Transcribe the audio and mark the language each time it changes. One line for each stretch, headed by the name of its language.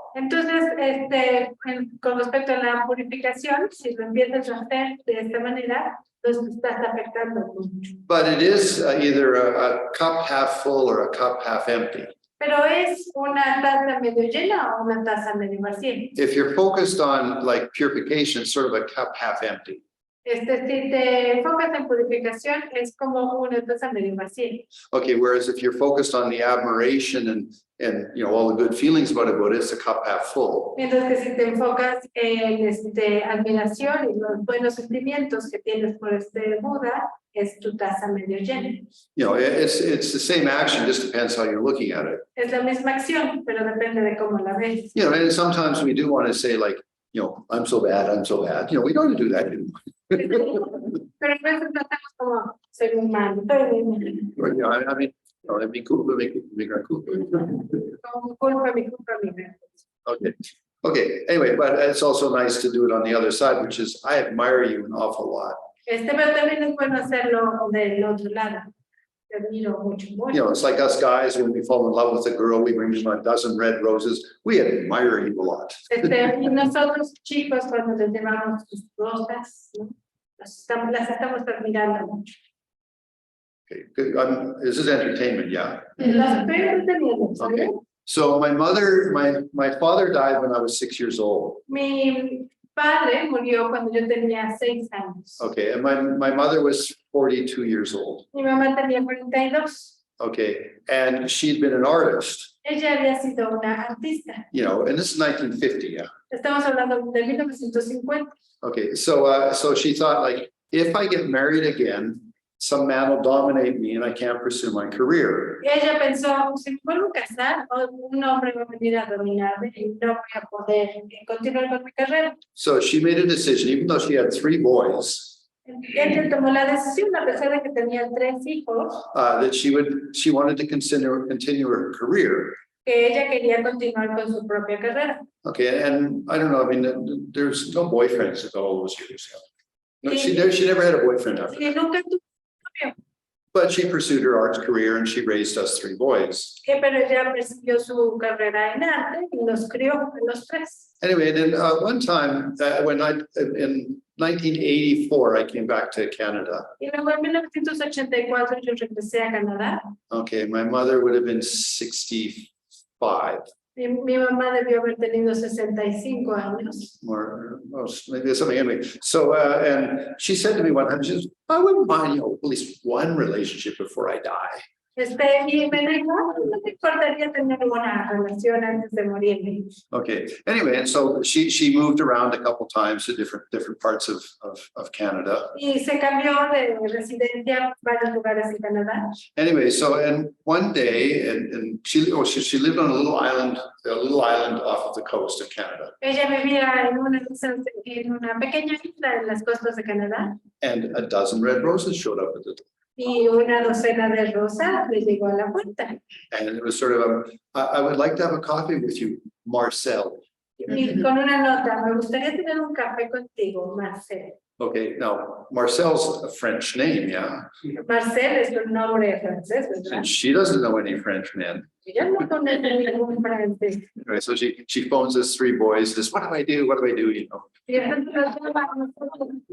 Spanish: Entonces, con respecto a la purificación, si lo empiezas a hacer de esta manera, pues estás afectando mucho.
English: But it is either a cup half full or a cup half empty.
Spanish: Pero es una taza medio llena o una taza medio vacía.
English: If you're focused on like purification, it's sort of a cup half empty.
Spanish: Si te enfocas en purificación, es como una taza medio vacía.
English: Okay, whereas if you're focused on the admiration and all the good feelings about it, it's a cup half full.
Spanish: Mientras que si te enfocas en admiración y los buenos sentimientos que tienes por Buda, es tu taza medio llena.
English: It's the same action, just depends how you're looking at it.
Spanish: Es la misma acción, pero depende de cómo la ves.
English: And sometimes we do want to say like, I'm so bad, I'm so bad. We don't do that.
Spanish: Pero a veces tratamos como ser humano.
English: I mean, it'd be cool to make it cool.
Spanish: Como culpa, mi culpa, mi culpa.
English: Okay. Anyway, but it's also nice to do it on the other side, which is I admire you an awful lot.
Spanish: Pero también es bueno hacerlo del otro lado. te admiro mucho,
English: You
Spanish: mucho.
English: know, it's like us guys, when we fall in love with a girl, we bring them a dozen red roses. We admire you a lot.
Spanish: Y nosotros chicos cuando les llevamos sus rosas, ¿no? Las estamos admirando mucho.
English: Okay, good. This is entertainment, yeah.
Spanish: Las estoy entreteniendo, ¿sale?
English: Okay. So my father died when I was 6 years old.
Spanish: Mi padre murió cuando yo tenía 6 años.
English: Okay, and my mother was 42 years old.
Spanish: Mi mamá tenía 42.
English: Okay, and she'd been an artist,
Spanish: Ella había sido una artista.
English: you know, and this is 1950, yeah.
Spanish: Estamos hablando de 1950.
English: Okay, so she thought, like, if I get married again, some man will dominate me and I can't pursue my career.
Spanish: Y ella pensó, si me vuelvo a casar, un hombre va a venir a dominarme y no voy a poder continuar con mi carrera.
English: So she made a decision, even though she had 3 boys,
Spanish: Ella tomó la decisión, a pesar de que tenía 3 hijos,
English: that she wanted to continue her career.
Spanish: que ella quería continuar con su propia carrera.
English: Okay, and I don't know, I mean, there's no boyfriends at all those years. No, she never had a boyfriend after.
Spanish: Y nunca tuvo novio,
English: But she pursued her arts career and she raised us 3 boys.
Spanish: pero ella persiguió su carrera en arte y nos crió a los 3.
English: Anyway, then one time in 1984, I came back to Canada.
Spanish: Y luego en 1984 yo regresé a Canadá.
English: Okay, my mother would have been 65
Spanish: Mi mamá debió haber tenido 65 años.
English: or maybe something anyway. So, and she said to me one time, she says, I wouldn't mind, you know, at least one relationship before I die.
Spanish: Y me dijo, no me importaría tener una relación antes de morirme.
English: Okay, anyway, and so she moved around a couple times to different parts of Canada.
Spanish: Y se cambió de residencia a varios lugares en Canadá.
English: Anyway, so and one day, and she lived on a little island off of the coast of Canada.
Spanish: Ella vivía en una pequeña isla en las costas de Canadá.
English: And a dozen red roses showed up at the door.
Spanish: Y una docena de rosas le llegó a la puerta.
English: And it was sort of I would like to have a coffee with you, Marcel.
Spanish: Y con una nota, me gustaría tener un café contigo, Marcel.
English: Okay, now Marcel's a French name, yeah.
Spanish: Marcel es un nombre francés, ¿verdad?
English: And she doesn't know any French men.
Spanish: Ella no conoce ningún francés.
English: Anyway, so she phones us 3 boys, says, what do I do? What do I do? You know.
Spanish: Y entonces nos llama a nosotros.